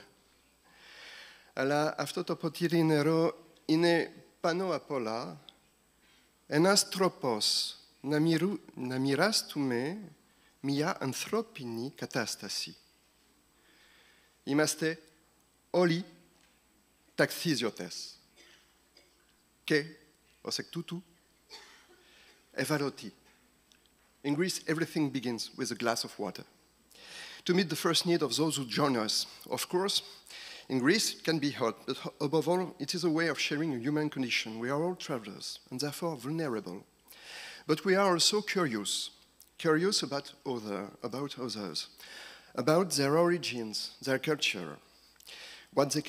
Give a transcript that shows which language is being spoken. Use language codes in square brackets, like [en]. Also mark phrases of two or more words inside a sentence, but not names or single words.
[el] Αλλά αυτό το ποτήρι νερό είναι πάνω απ' όλα ένας τρόπος να μοιραστούμε μια ανθρώπινη κατάσταση. Είμαστε όλοι ταξιδιώτες και, ως εκ τούτου, ευάλωτοι. [en] In Greece, everything begins with a glass of water. To meet the first need of those who join us, of course, in Greece it can be hot, but above all, it is a way of sharing a human condition. We are all travelers and therefore vulnerable. But we are also curious about others, about their origins, their culture, what they